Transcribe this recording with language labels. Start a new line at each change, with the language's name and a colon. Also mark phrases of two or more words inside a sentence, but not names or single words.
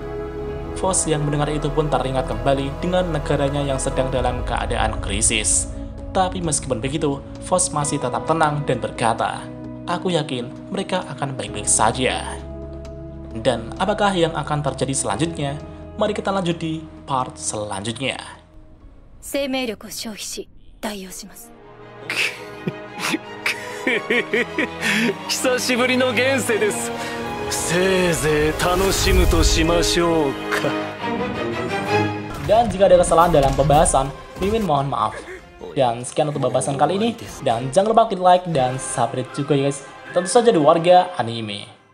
Indonesian: Fox yang mendengar itu pun teringat kembali dengan negaranya yang sedang dalam keadaan krisis. Tapi meskipun begitu, Fox masih tetap tenang dan berkata, "Aku yakin mereka akan baik-baik saja." Dan apakah yang akan terjadi selanjutnya? Mari kita lanjut di part selanjutnya.
Japanese: 生命力を消費し代用します。久しぶりの現世です。せいぜい楽しむとしましょうか。
Indonesian: Dan jika ada kesalahan dalam pembahasan, Mimin mohon maaf. Dan sekian untuk pembahasan kali ini. Dan jangan lupa klik like dan subscribe juga ya guys. Tentu saja di Warga Anime.